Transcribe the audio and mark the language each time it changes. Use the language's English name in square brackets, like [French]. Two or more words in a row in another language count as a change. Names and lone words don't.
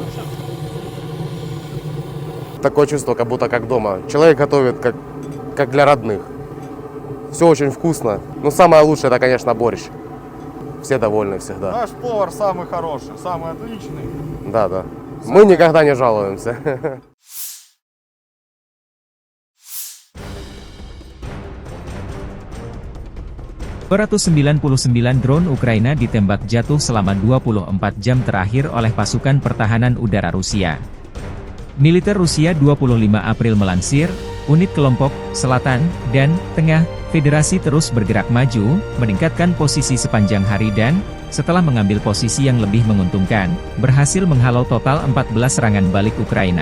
[Russian] Такое чувство, как будто как дома. Человек готовит как для родных. Все очень вкусно. Но самое лучшее — это, конечно, борщ. Все довольны всегда. Наш повар самый хороший, самый отличный. Да. Мы никогда не жалуемся. [Indonesian] Drone Ukraina ditembak jatuh selama 24 jam terakhir oleh pasukan pertahanan udara Rusia. Militer Rusia 25 April melansir, unit kelompok, selatan, dan tengah, Federasi terus bergerak maju, meningkatkan posisi sepanjang hari dan, setelah mengambil posisi yang lebih menguntungkan, berhasil menghalau total 14 serangan balik Ukraina.